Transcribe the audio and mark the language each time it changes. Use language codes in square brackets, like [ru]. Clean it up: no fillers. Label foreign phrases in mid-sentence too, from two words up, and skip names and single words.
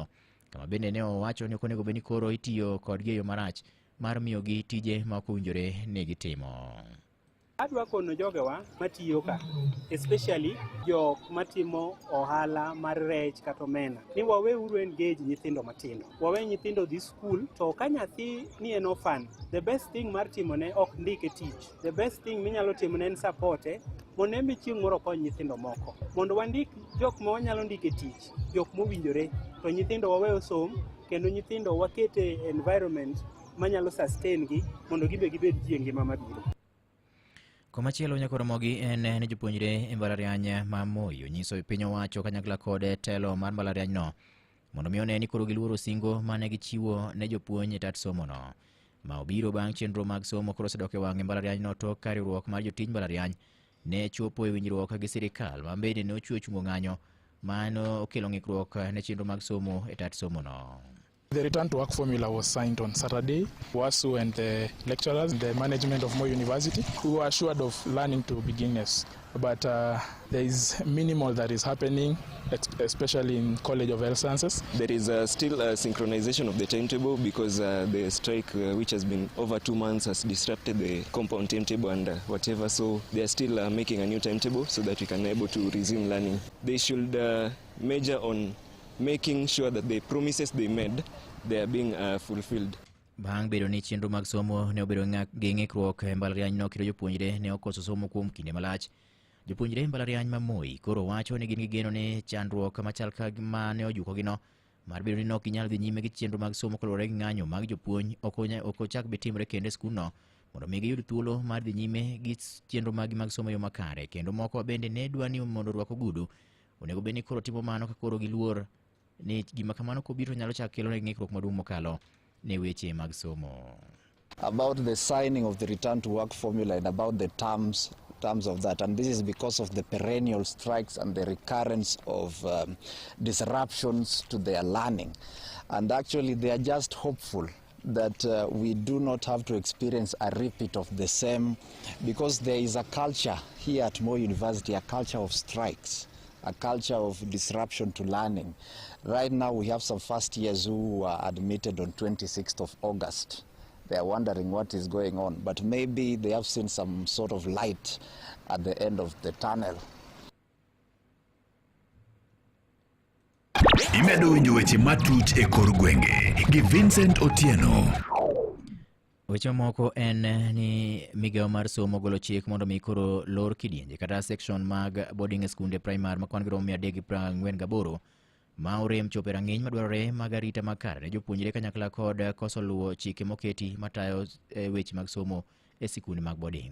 [luo] Kama bende ne owacho ni ok onego bed ni koro itiyo kodgi e yo marach mar miyogi tije ma ok owinjore ni gitimo. Adwa kono jogewa matiyo ka, especially jok matimo ohala mar rech kata omena, ni waweuru engage nyithindo matindo. Wawe nyithindo dhi school, to ka nyathi ni en orphan, [en] the best thing [luo] mar timone ok ndike tich. [en] The best thing [luo] minyalo timone en supporte, mondo emi chieng' moro okony nyithindo moko. Mondo wandik jok ma wanyalo ndike tich, jok mowinjore, to nyithindo wawe osom, kendo nyithindo wakete environment manyalo sustain gi, mondo gibe gibed ji e ngima mabiro. Komachielo nyakoromogi en ni jopuonjre e mbalariany ma Moi onyiso piny owacho kanyakla kod telo mar mbalarianyno mondo mi one ni koro giluoro singo mane gichiwo ne jopuonj e tat somono ma obiro bang' chenro mag somo koro osedok e wang' e mbalarianyno tok ka riwruok mar jotij mbalariany ne chopo e winjruok gi sirikal ma bende ne ochwe chungo ng'anyo ma ne okelo ng'ikruok ne chenro mag somo e tat somono. [en] The return to work formula was signed on Saturday. WASU and the lecturers, the management of Moi University, we were assured of learning to beginners. But there is minimal that is happening, especially in College of Health Sciences. There is still a synchronization of the timetable because the strike, which has been over 2 months, has disrupted the compound timetable and whatever. So they are still making a new timetable so that we can be able to resume learning. They should major on making sure that the promises they made, they are being fulfilled. [luo] Bang' bedo ni chenro mag somo ne obedo gi ng'ikruok e mbalarianyno kendo jopuonjre ne okoso somo kuom kinde malach. Jopuonjre e mbalariany ma Moi koro wacho ni gin gi geno ni chandruok machal ka ma ne ojukogino mar bedo ni nok ginyal dhi nyime gi chenro mag somo kaluwore gi ng'anyo mag jopuonj ok ochak be timre kendo e skulno mondo mi giyud thuolo mar dhi nyime gi chenro mag somo yo makare. Kendo moko bende ne dwa ni mondo orwak ogudu onego bed ni koro timo mano ka koro giluor ni gima kamano kobiro nyalo chak kelo ne ng'ikruok maduong' mokalo ne weche mag somo. [en] About the signing of the return to work formula and about the terms of that, and this is because of the perennial strikes and the recurrence of disruptions to their learning. And actually they are just hopeful that we do not have to experience a repeat of the same, because there is a culture here at Moi University, a culture of strikes, a culture of disruption to learning. Right now we have some first years who were admitted on 26th of August. They are wondering what is going on, but maybe they have seen some sort of light at the end of the tunnel. [luo] Imedo winjo weche matut e kor gwenge gi Vincent Otieno. Weche moko en ni migawo mar somo golo chik mondo mi koro lor kidienje kata section mag boarding skunde primar makwan gi 348 ma orem chopo rang'iny madwarore mag arita makare ne jopuonjre kanyakla kod koso luwo chike moketi matayo weche mag somo e sikunde mag boarding.